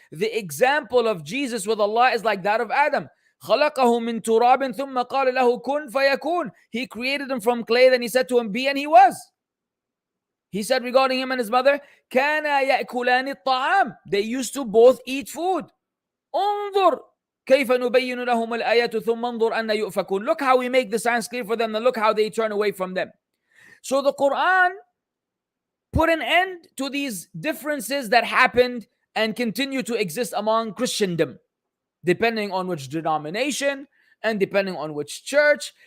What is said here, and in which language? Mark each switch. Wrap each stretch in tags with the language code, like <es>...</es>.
<en>The example of Jesus with Allah is like that of Adam.</en> <ar>خَلَقَهُ مِنْ تُرَابٍ ثُمَّ قَالَ لَهُ كُنْ فَيَكُونَ.</ar> <en>He created him from clay, then he said to him, be, and he was. He said regarding him and his mother,</en> <ar>كَانَا يَأْكُلَانِ الطَّعَامِ.</ar> <en>They used to both eat food.</en> <ar>انظر كيف نبين لهم الآيات ثم انظر أن يؤفكون.</ar> <en>Look how we make the signs clear for them, and look how they turn away from them. So the Quran put an end to these differences that happened and continue to exist among Christendom, depending on which denomination and depending on which church.</en>